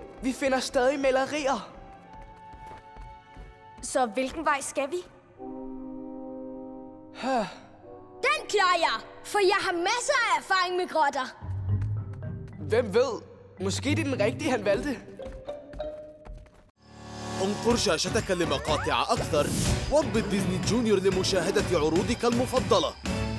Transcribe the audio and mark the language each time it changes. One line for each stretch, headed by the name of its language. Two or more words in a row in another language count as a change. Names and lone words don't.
Danish: Vi finder stadig malerier. Så hvilken vej skal vi? Den klarer jeg, for jeg har masser af erfaring med grotter. Hvem ved? Måske det er den rigtige, han valgte.
Arabic: انقر شاشتك لمقاطع أكثر واربط ديزني جونيور لمشاهدة عروضك المفضلة.